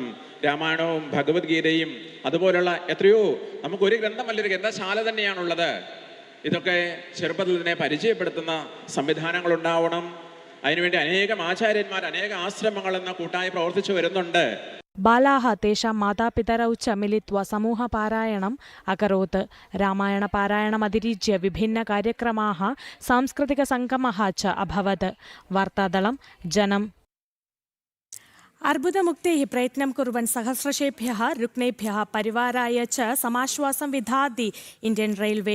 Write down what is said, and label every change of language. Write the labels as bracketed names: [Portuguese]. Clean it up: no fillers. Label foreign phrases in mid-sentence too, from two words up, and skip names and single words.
[Malayalam] രാമായണവും ഭഗവത്ഗീതയും അതുപോലുള്ള എത്രയോ നമുക്കൊരു ഗ്രന്ഥമല്ലൊരു ഗ്രന്ഥശാല തന്നെയാണുള്ളത്. ഇതൊക്കെ ചെറുപ്പത്തിൽ തന്നെ പരിചയപ്പെടുത്തുന്ന സംവിധാനങ്ങൾ ഉണ്ടാവണം. അതിനുവേണ്ടി അനേകം ആചാര്യന്മാർ അനേക ആശ്രമങ്ങൾ എന്ന കൂട്ടായി പ്രവർത്തിച്ചു വരുന്നുണ്ട്. [Sanskrit] बालाः तेषां मातापितरौ च मिलित्वा समूहपारायणम् अकरोत्। रामायणपारायणमतिरिच्य विभिन्नकार्यक्रमाः सांस्कृतिकसङ्गमः च अभवत्। वार्तादलं जनम्। अर्बुदमुक्तेः प्रयत्नं कुर्वन् सहस्रशेभ्यः रुग्णेभ्यः परिवाराय च समाश्वासं विधाति इण्डियन् रेल्वे।